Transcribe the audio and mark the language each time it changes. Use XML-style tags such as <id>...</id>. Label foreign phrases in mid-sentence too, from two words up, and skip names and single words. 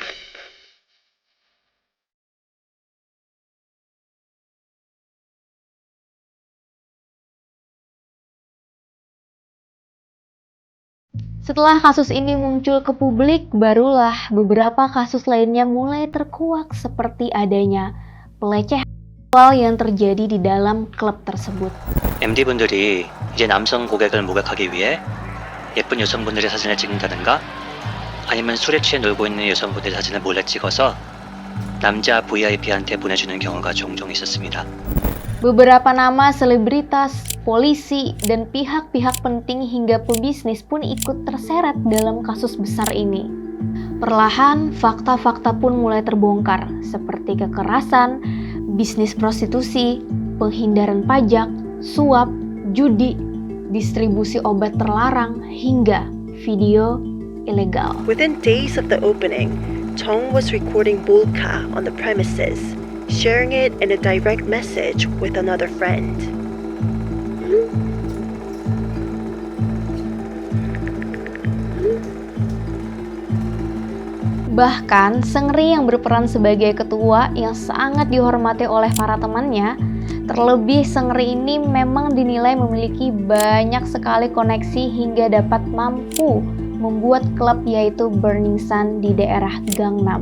<id>Setelah kasus ini muncul ke publik, barulah beberapa kasus lainnya mulai terkuak seperti adanya pelecehan yang terjadi di dalam klub tersebut.</id> <ko>MD분들이 이제 남성 고객을 모각하기 위해 예쁜 여성분들의 사진을 찍는다든가 아니면 술에 취해 놀고 있는 여성분들의 사진을 몰래 찍어서 남자 VIP한테 보내주는 경우가 종종 있었습니다.</ko> <id>Beberapa nama selebritas, polisi, dan pihak-pihak penting hingga pebisnis pun ikut terseret dalam kasus besar ini. Perlahan, fakta-fakta pun mulai terbongkar, seperti kekerasan, bisnis prostitusi, penghindaran pajak, suap, judi, distribusi obat terlarang, hingga video ilegal.</id> <en>Within days of the opening, Tong was recording Bulka on the premises, sharing it in a direct message with another friend.</en> <id>Bahkan, Seungri yang berperan sebagai ketua yang sangat dihormati oleh para temannya, terlebih Seungri ini memang dinilai memiliki banyak sekali koneksi hingga dapat mampu membuat klub yaitu Burning Sun di daerah Gangnam.</id>